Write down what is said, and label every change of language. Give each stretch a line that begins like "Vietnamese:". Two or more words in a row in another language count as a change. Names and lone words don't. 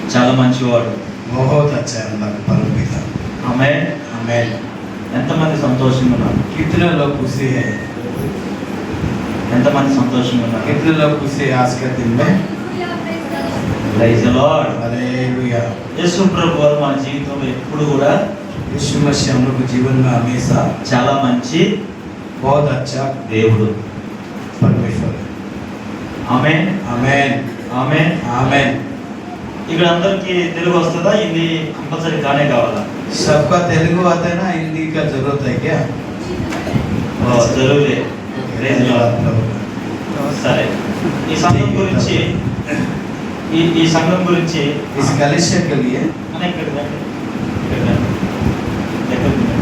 Telugu: చాలా మంచివాడు.
Hindi: बहुत अच्छा है अल्लाह का परम पिता।
Telugu: ఆమేన్.
Hindi: आमेन।
Telugu: ఎంతమంది సంతోషంగా ఉన్నారు?
Hindi: कितने लोग खुशी है?
Telugu: ఎంతమంది సంతోషంగా ఉన్నారు?
Hindi: कितने लोग खुशी है आज के दिन में?
English: praise the Lord.
Hindi: हालेलुया।
Telugu: యేసు ప్రభు వారు మన జీవితంలో ఎప్పుడు కూడా
Hindi: यीशु मसीह हम लोग के जीवन में हमेशा
Telugu: చాలా మంచి
Hindi: बहुत अच्छा
Telugu: దేవుడు.
Hindi: परमेश्वर है।
Telugu: ఆమేన్.
Hindi: आमेन
Telugu: ఆమేన్.
Hindi: आमेन।
Telugu: ఇక్కడ అందరికీ తెలుగు వస్తుందా? హిందీ కంపల్సరీ కానే కావాలా?
Hindi: सबका तेलुगु आता है ना, हिंदी का जरूरत है क्या?
English: జరూరే. praise the Lord.
Telugu: సరే, ఈ సంఘం గురించి ఈ సంఘం గురించి
Hindi: इस कलिसिया के लिए
Telugu: అనే ఇక్కడ రండి. ఇక్కడ రండి. దగ్గరికి రండి.